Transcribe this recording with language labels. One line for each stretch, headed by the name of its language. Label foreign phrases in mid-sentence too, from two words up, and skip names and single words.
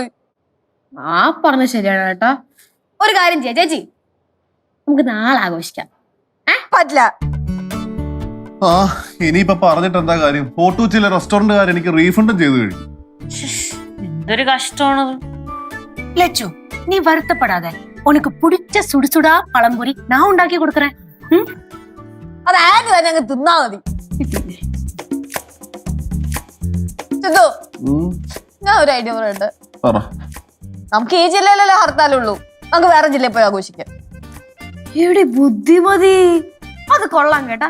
Malayalam: പറഞ്ഞ ശരിയാണ് കേട്ടോ. ഒരു കാര്യം ചെയ്യാം ചേച്ചി, നമുക്ക് നാളെ ആഘോഷിക്കാം. പറ്റില്ല. ഇനിയിപ്പൊ പറഞ്ഞിട്ട് എന്താ കാര്യം? ഫോട്ടോ ചില റെസ്റ്റോറന്റുകാർ എനിക്ക് റീഫണ്ടും ചെയ്തു കഴിഞ്ഞു. എന്തൊരു കഷ്ടമാണത്.
Tamil: லட்சு, நீ வருத்தப்படாத. உனக்கு பிடிச்ச சுடுசுடா பழம்பொரி நான் உண்டாக்கி கொடுக்கறேன்.
Malayalam: അത് ആന്റി തന്നെ അങ്ങ് തിന്നാ മതി. സിദ്ധു, ഞാൻ ഒരു ഐഡിയ പറയട്ടെ. നമുക്ക് ഈ ജില്ലയിലല്ലേ ഹർത്താലുള്ളൂ, നമുക്ക് വേറെ ജില്ലയിൽ പോയി ആഘോഷിക്കാം. എവിടെ ബുദ്ധിമതി, അത് കൊള്ളാം കേട്ടാ.